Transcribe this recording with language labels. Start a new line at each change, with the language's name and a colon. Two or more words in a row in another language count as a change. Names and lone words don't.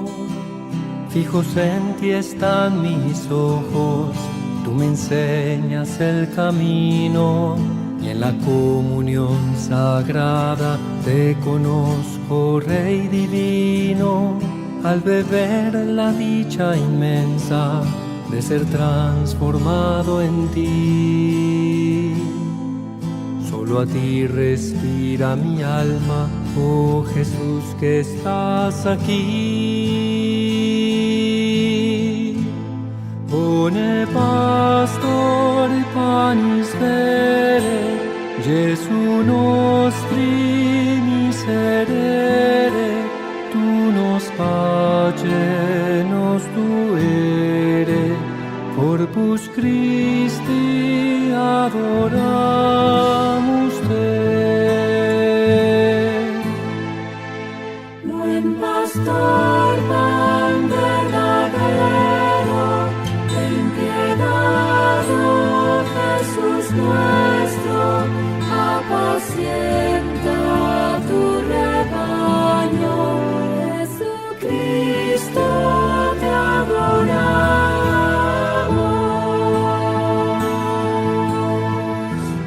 Spanish: Fijos en ti están mis ojos, tú me enseñas el camino, y en la comunión sagrada te conozco, Rey divino, al beber la dicha inmensa de ser transformado en ti. Solo a ti respira mi alma, oh Jesús que estás aquí.
Latin: Bone pastor panis vere, Gesù nostri miserere, tu nos pace nos tuere, corpus Christi adoramus te.
Spanish: Buen pastor, pan verdadero, ten piedad, oh Jesús nuestro, apacienta tu rebaño, Jesucristo te adoramos.